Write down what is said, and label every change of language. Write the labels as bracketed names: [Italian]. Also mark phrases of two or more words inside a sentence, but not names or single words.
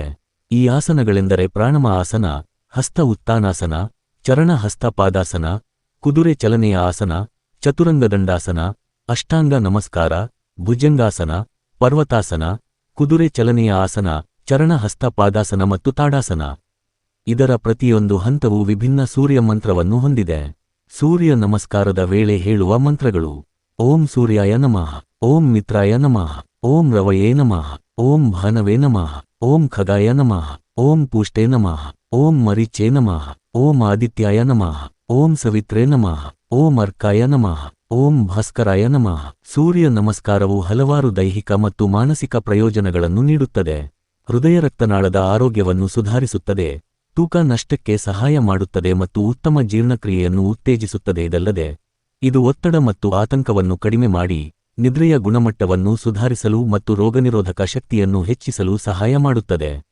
[Kannada] ಈ ಆಸನಗಳೆಂದರೆ ಪ್ರಾಣಾಯಾಮ ಆಸನ, ಹಸ್ತ ಉತ್ಥಾನಾಸನ, ಚರಣ ಹಸ್ತ ಪಾದಾಸನ, ಕುದುರೆ ಚಲನೆಯ ಆಸನ, ಚತುರಂಗದಂಡಾಸನ, ಅಷ್ಟಾಂಗ ನಮಸ್ಕಾರ, ಭುಜಂಗಾಸನ, ಪರ್ವತಾಸನ, ಕುದುರೆ ಚಲನೆಯ ಆಸನ, ಚರಣ ಹಸ್ತ ಪಾದಾಸನ ಮತ್ತು ತಾಡಾಸನ. ಇದರ ಪ್ರತಿಯೊಂದು ಹಂತವೂ ವಿಭಿನ್ನ ಸೂರ್ಯ ಮಂತ್ರವನ್ನು ಹೊಂದಿದೆ. ಸೂರ್ಯ ನಮಸ್ಕಾರದ ವೇಳೆ ಹೇಳುವ ಮಂತ್ರಗಳು: [Sanskrit] ಓಂ ಸೂರ್ಯಾಯ ನಮಃ, ಓಂ ಮಿತ್ರಾಯ ನಮಃ, ಓಂ ರವಯೇ ನಮಃ, ಓಂ ಭಾನವೇ ನಮಃ, ಓಂ ಖಗಾಯ ನಮಃ, ಓಂ ಪೂಷ್ಟೇ ನಮಃ, ಓಂ ಮರೀಚೇ ನಮಃ, ಓಂ ಆದಿತ್ಯಾಯ ನಮಃ, ಓಂ ಸವಿತ್ರೇ ನಮಃ, ಓಂ ಅರ್ಕಾಯ ನಮಃ, ಓಂ ಭಾಸ್ಕರಾಯ ನಮಃ. [Kannada] ಸೂರ್ಯ ನಮಸ್ಕಾರವು ಹಲವಾರು ದೈಹಿಕ ಮತ್ತು ಮಾನಸಿಕ ಪ್ರಯೋಜನಗಳನ್ನು ನೀಡುತ್ತದೆ. ಹೃದಯ ರಕ್ತನಾಳದ ಆರೋಗ್ಯವನ್ನು ಸುಧಾರಿಸುತ್ತದೆ, ತೂಕ ನಷ್ಟಕ್ಕೆ ಸಹಾಯ ಮಾಡುತ್ತದೆ ಮತ್ತು ಉತ್ತಮ ಜೀರ್ಣಕ್ರಿಯೆಯನ್ನು ಉತ್ತೇಜಿಸುತ್ತದೆ. ಇದಲ್ಲದೆ ಇದು ಒತ್ತಡ ಮತ್ತು ಆತಂಕವನ್ನು ಕಡಿಮೆ ಮಾಡಿ, ನಿದ್ರೆಯ ಗುಣಮಟ್ಟವನ್ನು ಸುಧಾರಿಸಲು ಮತ್ತು ರೋಗನಿರೋಧಕ ಶಕ್ತಿಯನ್ನು ಹೆಚ್ಚಿಸಲು ಸಹಾಯ ಮಾಡುತ್ತದೆ.